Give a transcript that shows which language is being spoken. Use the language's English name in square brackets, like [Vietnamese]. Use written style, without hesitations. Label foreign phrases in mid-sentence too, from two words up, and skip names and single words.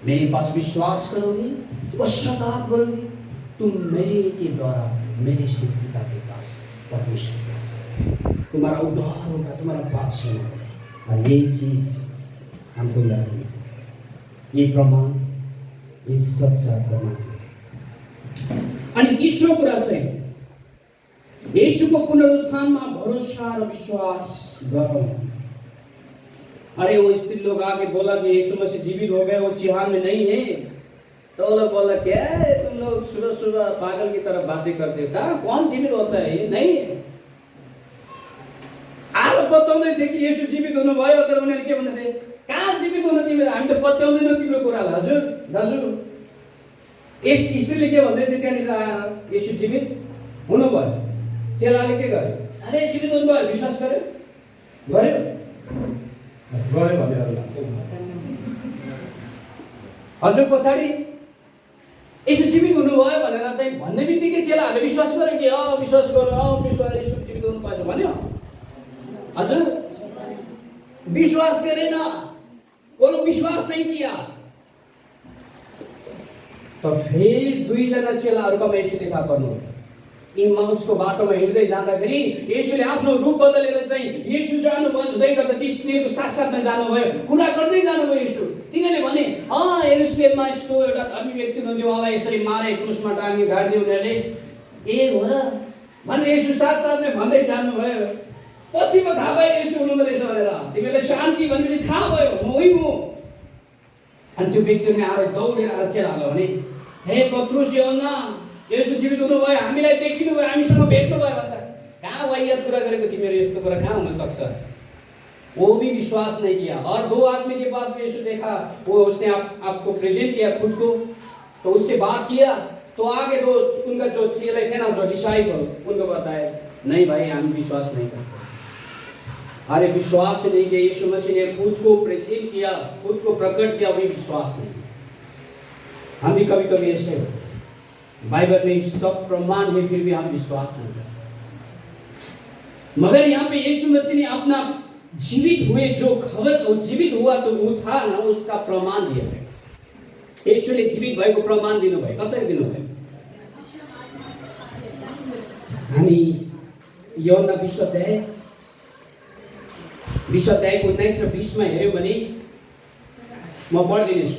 [Hindi] मेरे पास विश्वास करोगे, पश्चाताप करोगे, तुम मेरे के द्वारा मेरे से पिता के पास परमेश्वर के पास आओगे। तुम्हारा उद्धार होगा, तुम्हारा पाप क्षमा होगा। और ये चीज हमको याद रखनी, ये प्रमाण, ये सच्चा प्रमाण। [Nepali] अनि तीसरो कुरा चाहिँ यीशुको पुनरुत्थानमा भरोसा र विश्वास गरौँ। [Hindi] अरे वो स्त्री लोग आके बोला कि यीशु मसीह जीवित हो गए, वो चिहान में नहीं है। तो वो लोग बोला, क्या है तुम लोग सुबह सुबह पागल की तरह बातें करते हो, कहाँ कौन जीवित होता है? ये नहीं है। आप [Nepali] बताउँदै थे कि यीशु जीवित हुनुभयो, तर उनीहरूले के भन्दै थिए, कहाँ जीवित हुनु तिमीहरू, हामी त पत्याउँदैनौँ तिम्रो कुरालाई। हजुर दाजु, यस स्त्रीले के भन्दै थियो त्यहाँनिर आएर, यीशु जीवित हुनुभयो। चेलाले के गर्यो? अरे जीवित हुनुभयो, विश्वास गर्यो भनेर हजुर पछाडि यीशु जीवित हुनुभयो भनेर चाहिँ भन्ने बित्तिकै चेलाहरूले विश्वास गर्यो कि विश्वास गर्नु, विश्वास यीशु जीवित हुनु पाएछ भन्यो। [Hindi] हजुर विश्वास करे ना, वो लोग विश्वास नहीं किया। तो फिर [Nepali] दुईजना चेलाहरूकोमा यसो देखा पर्नु। इमाउसको बाटोमा हिँड्दै जाँदाखेरि येशूले आफ्नो रूप बदलेर चाहिँ येशू जानुभयो हुँदै गर्दा तिनीहरूको साथसाथमा जानुभयो, कुरा गर्दै जानुभयो येशू। तिनीहरूले भने यरुशलेममा यस्तो एउटा धर्मी व्यक्ति हुनुहुन्थ्यो, उहाँलाई यसरी मारे, क्रुसमा टाँगे, गाडिदियो उनीहरूले। ए हो र भनेर येशू साथसाथमै भन्दै जानुभयो। पछि म थाहा भयो येशू हुनुहुँदो रहेछ भनेर। तिमीहरूले शान्ति भनेपछि थाहा भयो म उही हुँ। अनि त्यो व्यक्तिले आएर दौडेर आएर चेलाहरूलाई भने, हे पत्रुस, यूहन्ना, येशू जीवित हुनुभयो, हामीलाई देखिनु भयो, हामीसँग भेट्नु भयो भन्दा कहाँ वाहियात कुरा गरेको तिमीहरू, यस्तो कुरा कहाँ हुन सक्छ? [Hindi] वो भी विश्वास नहीं किया। और दो आदमी के पास में यीशु देखा, वो उसने आपको प्रेजेंट किया खुद को, तो उससे बात किया। तो आगे दो उनका जो चेले थे ना, जो डिसाइपल, उनको बताया नहीं भाई हम विश्वास नहीं करते। अरे विश्वास नहीं किया, यीशु मसीह ने खुद को प्रेजेंट किया, खुद को प्रकट किया, वही विश्वास नहीं। हम भी कभी कभी ऐसे बाइबल में सब प्रमाण है फिर भी हम विश्वास नहीं करते। मगर यहाँ पे यीशु मसीह ने अपना जीवित हुए जो खबर, जीवित हुआ तो वो था ना, उसका प्रमाण दिया है। [Nepali] यीशुले जीवित भएको प्रमाण दिनुभयो। कसरी दिनुभयो? हामी यूहन्ना 20 अध्याय 19 र 20 मा हेर्यौं भने म पढ्दिन्छु।